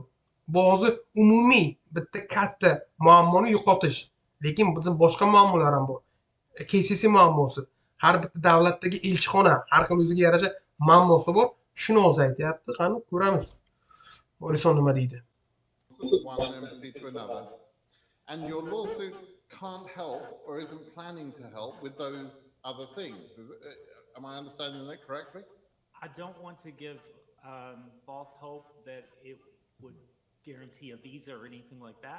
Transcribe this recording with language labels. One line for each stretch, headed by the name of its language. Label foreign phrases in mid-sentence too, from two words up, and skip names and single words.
Uzbek: Bu hozir umumiy bitta katta muammoni yo'qotish. Lekin bizim boshqa muammolar ham bor. KCC muammosi. Har bitta davlatdagi elchixona har xil o'ziga yarasha muammosi bor. Shuni o'zi aytyapti. Qani ko'ramiz. Morrison nima deydi?
English: One embassy to another, and your lawsuit can't help or isn't planning to help with those other things. Am I understanding that correctly? I don't want to give false hope that it would guarantee a visa or anything like that.